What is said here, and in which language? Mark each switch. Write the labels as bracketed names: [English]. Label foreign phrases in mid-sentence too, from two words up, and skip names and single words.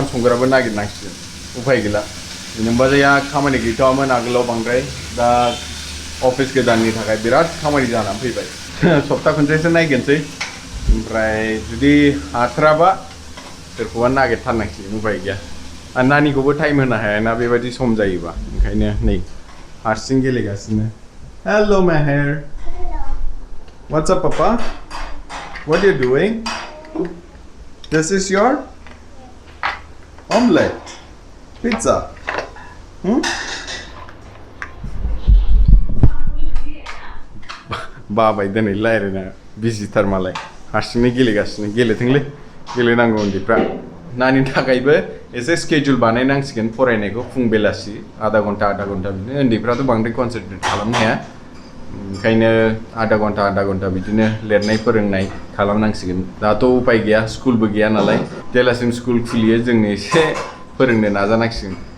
[Bodo] संग्राबो नागिरनांसिगोन उफाय गैला नोंबाजैया खामानि गैथ'वामोन आगोलाव बांद्राय दा अफिस गोदाननि थाखाय बिराद खामानि जानानै फैबाय सप्ता खनसेसो नायगोनसै ओमफ्राय जुदि हाथाराबा सोरखौबा नागिरथारनांसिगोन उफाय गैया आरो नानिखौबो टाइम होनो हायाना बेबायदि सम जायोबा ओंखायनो नै हारसिं गेलेगासिनो हेल' मेहेर [English] What's up, Papa? What are you doing? This is your omelette. Pizza. [Bodo] बाबाय दिनै रायलायना बिजिथार मालाय हारसिंनो गेलेगासिनो गेलेथोंलै गेलेनांगौ उन्दैफ्रा नानि थाखायबो एसे स्केड्युल बानायनांसिगोन फरायनायखौ फुं बेलासि [Hindi] आधा घन्टा [Bodo] बिदिनो उन्दैफ्राथ' बांद्राय कनसेन्ट्रेट खालामनो हाया ओंखायनो [Hindi] आधा घन्टा [Bodo] बिदिनो लिरनाय फोरोंनाय खालामनांसिगोन दाथ' उपाय गैया स्कुलबो गैया नालाय जेलासिम स्कुल खुलियो जोंनो एसे फोरोंनो नाजानांसिगोन